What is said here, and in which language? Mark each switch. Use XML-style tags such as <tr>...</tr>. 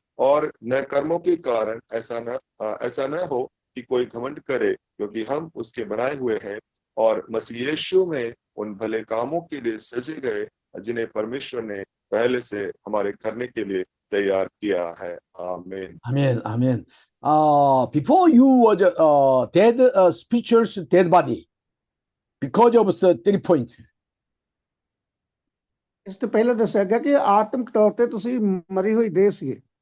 <hi>और न कर्मों के कारण ऐसा न हो कि कोई घमंड करे क्योंकि हम उसके बनाए हुए हैं और मसीह यीशु में उन भले कामों के लिए सजे गए जिन्हें परमेश्वर ने पहले से हमारे करने के लिए तैयार किया है आमीन</hi> <en>Amen. Before you was dead, spiritual dead body because of the 3 point.</en> <pa>ਇਸ ਤੋਂ ਪਹਿਲਾਂ ਦੱਸਿਆ ਗਿਆ ਕਿ ਆਤਮਿਕ ਤੌਰ ਤੇ ਤੁਸੀਂ ਮਰੀ ਹੋਈ ਦੇਹ ਸੀਗੇ</pa>